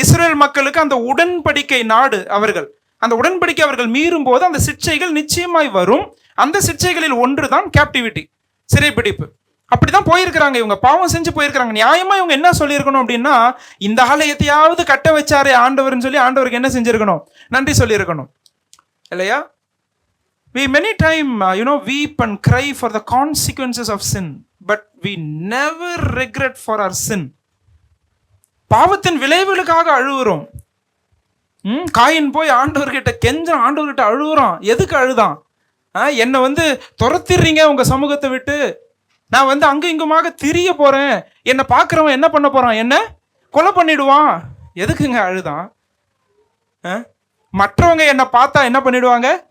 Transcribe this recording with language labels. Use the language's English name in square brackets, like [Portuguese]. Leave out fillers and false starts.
[Tamil] Israel மக்களுக்கு அந்த உடன்படிக்கை நாடு அவர்கள், அந்த உடன்படிக்கை அவர்கள் மீறும் போது அந்த சிக்ஷைகள் நிச்சயமாய் வரும். அந்த சிக்ஷைகளில் ஒன்றுதான் கேப்டிவிட்டி, சிறைப்பிடிப்பு. அப்படிதான் போயிருக்கிறாங்க இவங்க, பாவம் செஞ்சு போயிருக்கிறாங்க. நியாயமா இவங்க என்ன சொல்லியிருக்கணும் அப்படின்னா, இந்த ஆலயத்தையாவது கட்ட வச்சாரே ஆண்டவர்னு சொல்லி ஆண்டவருக்கு என்ன செஞ்சிருக்கணும்? நன்றி சொல்லியிருக்கணும் இல்லையா? [English] We many time weep and cry for the consequences of sin, but we never regret for our sin. [Tamil] பாவத்தின் விளைவுகளுக்காக அழுகுறோம். காயின் போய் ஆண்டவர்கிட்ட கெஞ்சான், ஆண்டவர்கிட்ட அழுகுறான். எதுக்கு அழுதான்? என்னை வந்து துரத்திடுறீங்க உங்க சமூகத்தை விட்டு, நான் வந்து அங்கு இங்குமாக திரிய போறேன், என்னை பார்க்குறவன் என்ன பண்ண போறான்? என்ன கொலை பண்ணிடுவான். எதுக்குங்க அழுதான்? மற்றவங்க என்னை பார்த்தா என்ன பண்ணிடுவாங்க?